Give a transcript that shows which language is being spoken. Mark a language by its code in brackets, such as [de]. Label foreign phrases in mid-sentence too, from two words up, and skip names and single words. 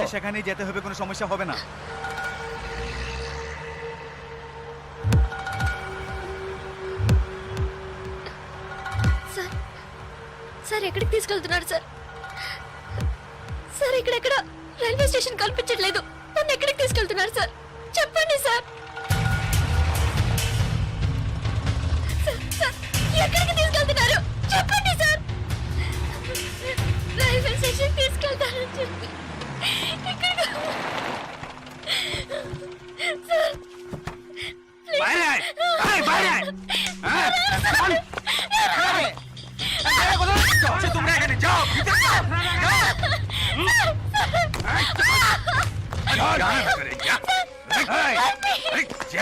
[bn] হ্যাঁ, সেখানেই যেতে হবে, কোনো সমস্যা হবে না। [te] సార్ సార్ ఎక్కడికి తీసుకెళ్తున్నారు సార్? సార్ ఇక్కడెక్కడ [en] railway station [te] కల్పించట్లేదు, నన్ను ఎక్కడికి తీసుకెళ్తున్నారు సార్? చెప్పండి సార్. సార్, సార్, ఎక్కడికి తీసుకెళ్తున్నారు చెప్పండి సార్. [en] railway station [te] తీసుకెళ్తారని చెప్పి ఎక్కడికి- సార్ [bn] বাইরে আয়, আয়, বাইরে আয়। হ্যাঁ, চল। আচ্ছা, তোমরা এখানে যাও, ভিতরে যাও, যাও। যা, ভিতরে যা। এই, এই, যা।